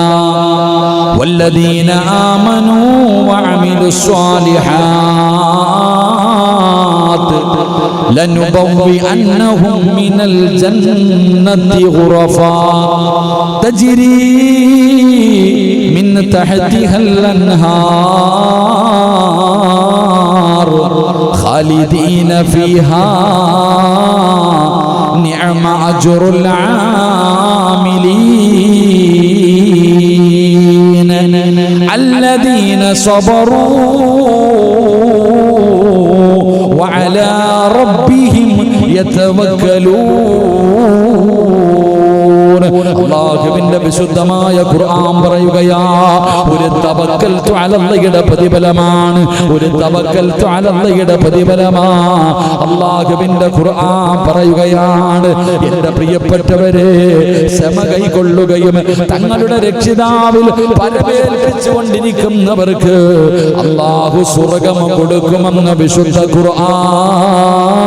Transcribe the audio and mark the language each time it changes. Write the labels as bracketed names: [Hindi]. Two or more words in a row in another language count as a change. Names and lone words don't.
[Arabic] والذين آمنوا وعملوا الصالحات لنبوئنهم من الجنة غرفا تجري من تحتها الأنهار خالدين فيها نعم أجر العاملين الذين صبروا وعلى ربهم يتوكلون. [Malayalam] അല്ലാഹുവിന്റെ വിശുദ്ധമായ ഖുർആൻ പറയുകയാ, ഒരു [Arabic] توكلت على الله [Malayalam] പ്രതിഫലമാണ്, അല്ലാഹുവിന്റെ ഖുർആൻ പറയുകയാണ്, എന്റെ പ്രിയപ്പെട്ടവരെ, ക്ഷമ കൈക്കൊള്ളുകയും തങ്ങളുടെ രക്ഷിതാവിൽ പരമേൽപ്പിച്ചുകൊണ്ടിരിക്കുന്നവർക്ക് അല്ലാഹു സ്വർഗ്ഗം കൊടുക്കുമെന്ന് വിശുദ്ധ ഖുർആൻ.